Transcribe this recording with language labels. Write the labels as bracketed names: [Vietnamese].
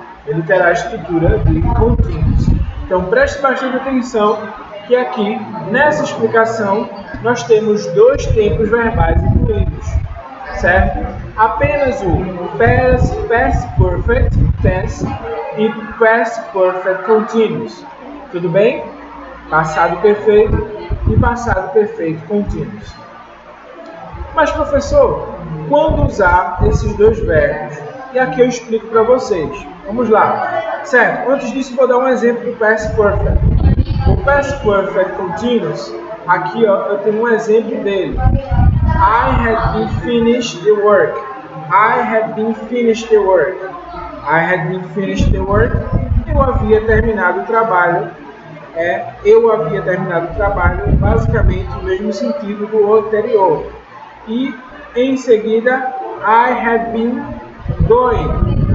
[Portuguese] Ele terá a estrutura de continuous. Então preste bastante atenção que aqui, nessa explicação, nós temos dois tempos verbais incluídos, certo? Apenas o past perfect tense e past perfect continuous. Tudo bem? Passado perfeito e passado perfeito continuous. Mas professor, quando usar esses dois verbos? E aqui eu explico para vocês. Vamos lá. Certo, antes disso vou dar um exemplo do past perfect. O past perfect continuous, aqui ó, eu tenho um exemplo dele. [English] I had been finished the work. I had been finished the work. I had been finished the work. [Portuguese] Eu havia terminado o trabalho. Eu havia terminado o trabalho, basicamente o mesmo sentido do anterior. E em seguida, [English] I had been going.